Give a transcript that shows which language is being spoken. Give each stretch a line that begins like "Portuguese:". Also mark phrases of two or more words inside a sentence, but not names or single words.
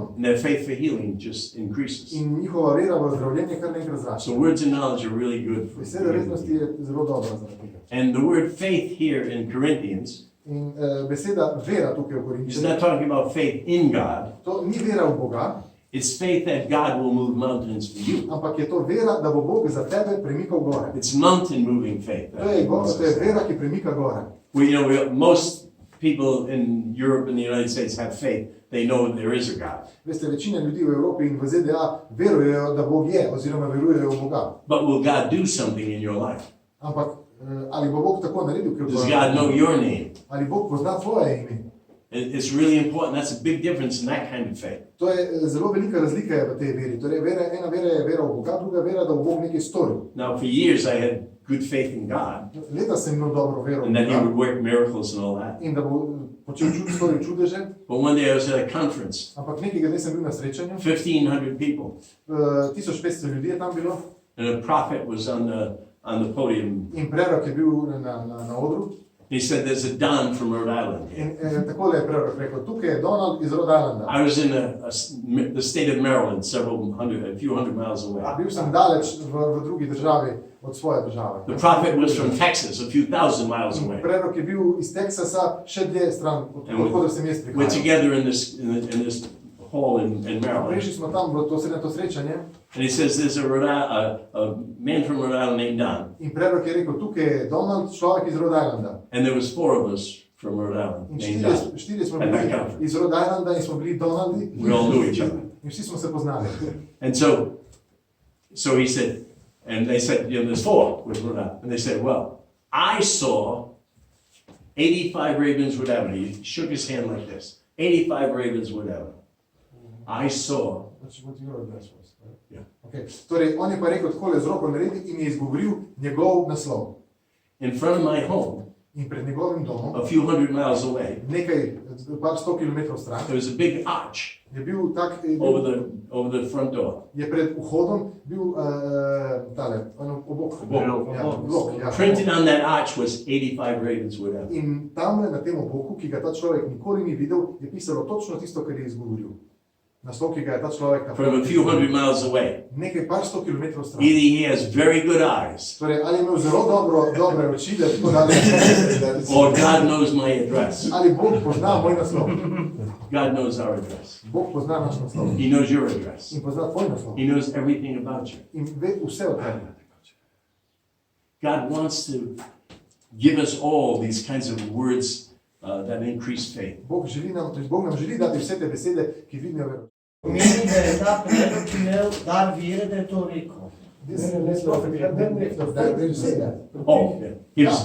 English: And their faith for healing just increases.
Slovenian: In njihova vera v zdravljenje kar naenkrat zraste.
English: So words of knowledge are really good for
Slovenian: Beseda vednosti je zelo dobra zaradi tega.
English: And the word faith here in Corinthians
Slovenian: In beseda vera tukaj v
English: is
Slovenian: Korinčanih,
English: not talking about faith in God.
Slovenian: to ni vera v Boga,
English: It's faith that God will move mountains for you.
Slovenian: ampak je to vera, da bo Bog za tebe premikal gore.
English: It's mountain moving faith.
Slovenian: To je vera, ki premika gore.
English: Most people in Europe and the United States have faith. They know there is a God.
Slovenian: Veste, večina ljudi v Evropi in v ZDA verujejo, da Bog je, oziroma verujejo v Boga.
English: But will God do something in your life?
Slovenian: Ampak ali bo Bog tako naredil, ker
English: Does God know your name?
Slovenian: ali Bog pozna tvoje ime?
English: It's really important. That's a big difference in that kind of faith.
Slovenian: To je zelo velika razlika je v tej veri. Torej, ena vera je vera v Boga, druga vera, da bo Bog nekaj storil.
English: Now, for years, I had good faith in God
Slovenian: Leta sem imel dobro vero v
English: and that He would
Slovenian: Boga
English: work miracles and all that.
Slovenian: in da bo počel storil čudeže,
English: But one day I was at a conference,
Slovenian: ampak nekega dne sem bil na srečanju,
English: 1,500 people,
Slovenian: 1500 ljudi je tam bilo
English: and a prophet was on the podium.
Slovenian: in prerok je bil na odru.
English: He said, "There's a Don from Rhode Island here."
Slovenian: In takole je prerok rekel, tukaj je Donald iz Rhode Islanda.
English: I was in the state of Maryland, a few hundred miles away.
Slovenian: Bil sem daleč v drugi državi od svoje države.
English: The prophet was from Texas, a few thousand miles
Slovenian: In
English: away.
Slovenian: prerok je bil iz Teksasa, še dlje stran, odkud sem jaz
English: We're
Slovenian: prihajal.
English: together in this hall in Maryland.
Slovenian: Prišli smo tam v to srečanje
English: And he says, there's a man from Rhode Island named Don.
Slovenian: in prerok je rekel, tukaj je Donald, človek iz Rhode Islanda.
English: And there was 4 of us from Rhode Island
Slovenian: In
English: named Don.
Slovenian: štirje smo
English: And
Slovenian: bili
English: that conference.
Slovenian: iz Rhode Islanda in smo bili Donaldi.
English: We all knew each other.
Slovenian: In vsi smo se poznali.
English: And so he said, and they said, there's 4 with Rhode Island. And they said, well, I saw 85 Ravenswood Avenue. He shook his hand like this. 85 Ravenswood Avenue. I saw. What your address was, right? Yeah. Okay.
Slovenian: Torej, on je pa rekel takole z roko naredi in je izgovoril njegov naslov.
English: In front of my home,
Slovenian: In pred njegovim domom,
English: a few hundred miles away,
Slovenian: par 100 kilometrov stran,
English: there was a big arch
Slovenian: je bil tak,
English: over the front door.
Slovenian: je pred vhodom bil tale, obok. Blok, ja.
English: Printed on that arch was 85 Ravenswood Avenue.
Slovenian: In tam na tem oboku, ki ga ta človek nikoli ni videl, je pisalo točno tisto, kar je izgovoril. Naslov, ki ga je ta človek
English: From a few hundred miles away.
Slovenian: nekaj par 100 kilometrov stran.
English: Either he has very good eyes,
Slovenian: Torej, ali je imel zelo dobre oči, da tako daleč,
English: or God knows my address.
Slovenian: ali Bog pozna moj naslov.
English: God knows our address.
Slovenian: Bog pozna naš naslov.
English: He knows your address.
Slovenian: In pozna tvoj naslov.
English: He knows everything about you.
Slovenian: In ve vse o tebi.
English: God wants to give us all these kinds of words that increase faith.
Slovenian: Bog nam želi dati vse te besede, ki dvignejo vero. Pomeni, da je ta prerok imel dar vere, da je to rekel.
English: Oh, yeah. He was,